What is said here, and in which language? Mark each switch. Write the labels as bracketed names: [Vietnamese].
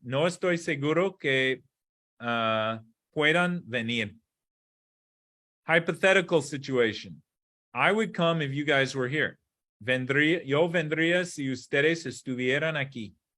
[Spanish] No estoy seguro que puedan venir. [English] Hypothetical situation. I would come if you guys were here. [Spanish] Yo vendría si ustedes estuvieran aquí.